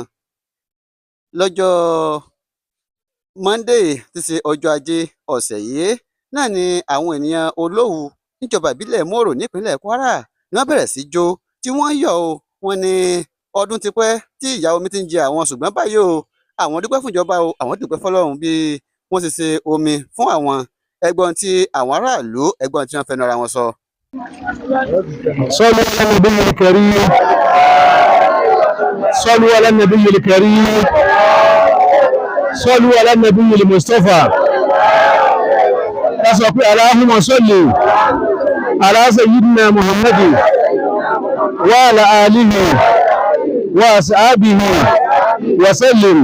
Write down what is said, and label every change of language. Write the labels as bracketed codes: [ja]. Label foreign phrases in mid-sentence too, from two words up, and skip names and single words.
[yo] Lọ́jọ́ Monday tí ṣe ọjọ́ Ajé ọ̀sẹ̀ yìí náà ni àwọn ènìyàn Olówu níjọba ìbílẹ̀ Mòrò nípínlẹ̀ Kwara ni wọ́n bẹ̀rẹ̀ sí jó tí wọ́n yọ̀ o. Wọ́n ní ọdún ti pẹ́ tí ìyà omi ti ń jẹ àwọn ṣùgbọ́n báyìí o àwọn dúpẹ́ fún ìjọba o, àwọn dúpẹ́ fọ́lọ́run bí wọ́n ṣe ṣe omi fún àwọn. Ẹgbọ́n tí àwọn aráàlú ẹgbọ́n tí wọ́n fẹnu ara wọn sọ. [ar] صلوا على النبي الكريم صلوا على النبي الكريم صلوا على النبي المصطفى اللهم صل على سيدنا محمد وعلى آله وأصحابه وسلم.